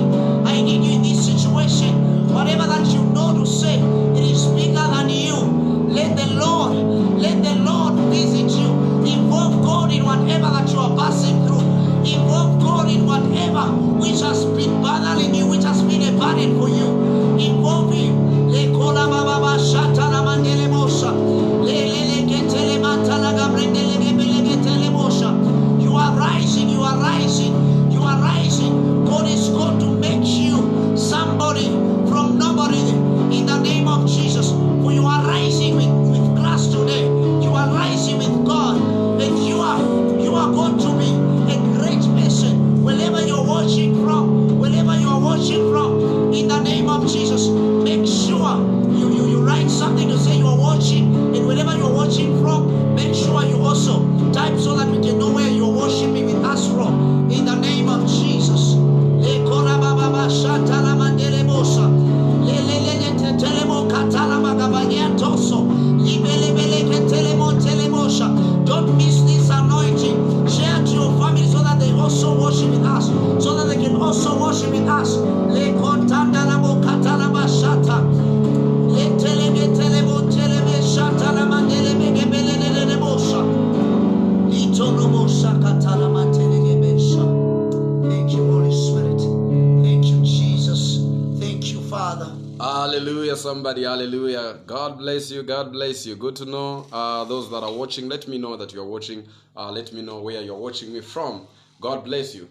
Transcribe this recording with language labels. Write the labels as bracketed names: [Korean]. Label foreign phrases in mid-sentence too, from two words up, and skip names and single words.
[English] I need you in this situation. Whatever that you know to say, it is bigger than you. Let the Lord visit you. Involve God in whatever that you are passing through. Involve God in whatever which has been bothering you, which has been a burden for you. Involve Him. Le kola baba ba shata la mandele mosha. Le le le ketele matala gabrendele gebele getele mosha. You are rising. You are rising. You are rising. God is going to make you somebody from nobody in the name of Jesus. For you are rising with class today. You are rising with God. And you are going to be a great person wherever you're watching from. Wherever you are watching from, in the name of Jesus, make sure you write something to say you are watching. And wherever you're watching from, make sure you also type so that we can know where you're worshiping with us from. In the name of Jesus. Le kora baba ba shata la mandele bosa. Le le le le te telemo katala magabanyantoso. Libele bele ke telemo telemosha. Don't miss this anointing. Share to your family so that they also worship with us. So that they can also worship with us. Le kontanda la mo katala ba shata. Le teleme telemo teleme shata la mandele bege bele le le bosa. Lito no mo shakata la mandele gebesha. Thank you, Hallelujah, somebody, hallelujah. God bless you, God bless you. Good to know those that are watching. Let me know that you're watching. Let me know where you're watching me from. God bless you.